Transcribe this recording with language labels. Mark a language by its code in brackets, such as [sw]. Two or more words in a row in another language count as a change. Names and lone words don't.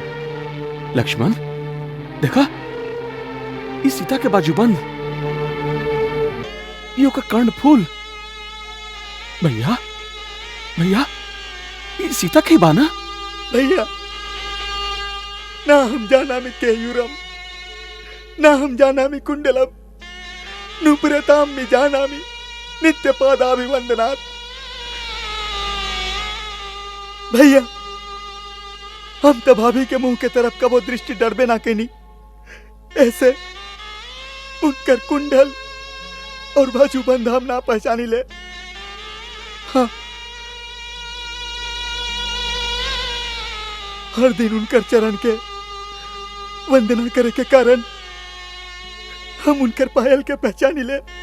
[bho] लक्ष्मण देखा, ये सीता के बाजूबंद, ये ओकर कर्ण फूल। भैया भैया, ये सीता के ही बाना? [sa] भैया, [bho] ना हम [sa] जानामि केयूरम, [bho] ना हम [sa] जानामि कुंडलम, नुपुरतामि जानामि नित्यपादाभिवंदनात्। [bho] भैया, हम तो भाभी के मुंह के तरफ कबो दृष्टि डरबे ना केनी। ऐसे उनकर कुंडल और बाजूबंद हम ना पहचानी ले। हाँ, हर दिन उनकर चरण के वंदना करे के कारण हम उनकर पायल के पहचानी ले।